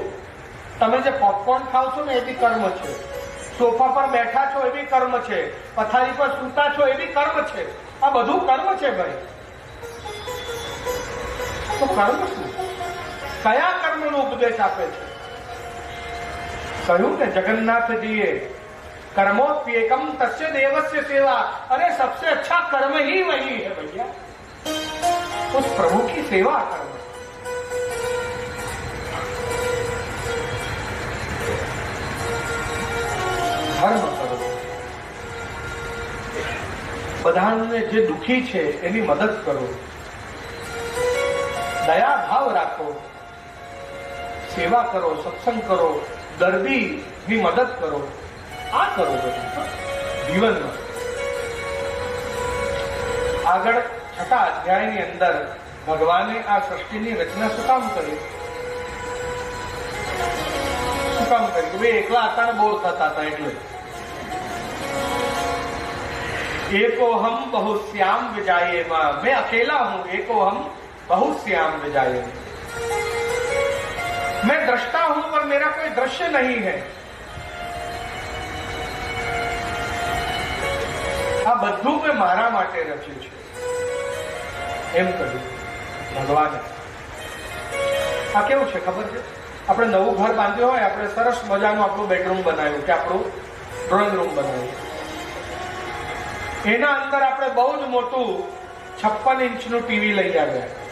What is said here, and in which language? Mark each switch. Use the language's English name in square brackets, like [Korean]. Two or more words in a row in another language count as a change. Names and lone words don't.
[Gujarati] તમે જે પોપકોર્ન ખાવ છો ને એ બી કર્મ છે. સોફા પર બેઠા છો એ બી કર્મ છે. પથારી પર સૂતા છો એ બી કર્મ છે. આ બધું કર્મ છે ભાઈ. તો કર્મ શું? કયા કર્મનો ઉપદેશ આપે છે? કહ્યું ને જગન્નાથજીએ, [Sanskrit] कर्मोप्येकम तस्य देवस्य सेवा. [Hindi] अरे सबसे अच्छा कर्म ही वही है भैया, उस प्रभु की सेवा कर्म. [Gujarati] ધર્મ કરો. બધાને જે દુખી છે એની મદદ કરો. દયા ભાવ રાખો. સેવા કરો, સત્સંગ કરો, દર્દીની મદદ કરો. આ કરો બધું જીવનમાં. આગળ 6થા અધ્યાયની અંદર ભગવાને આ સૃષ્ટિની રચના શું કામ કરી? શું કામ કરી? કે ભાઈ એકલા હતા ને બોર થતા હતા એટલે. [Sanskrit] एको हम बहुश्याम विजाये मां. [Hindi] मैं अकेला हूं. [Sanskrit] एको हम बहुश्याम विजाये. [Hindi] मैं दृष्टा हूं पर मेरा कोई दृश्य नहीं है. [Gujarati] આ બધું મેં મારા માટે રચ્યું છે. એમ કહ્યું ભગવાને. આ કેવું છે ખબર છે? આપણે નવું ઘર બાંધ્યું હોય, આપણે સરસ મજાનું આપણું બેડરૂમ બનાવ્યું કે આપણું ડ્રોઈંગ રૂમ બનાવ્યું, એના અંદર આપણે બહુ જ મોટું 56 ઇંચનું ટીવી લઈ આવ્યા.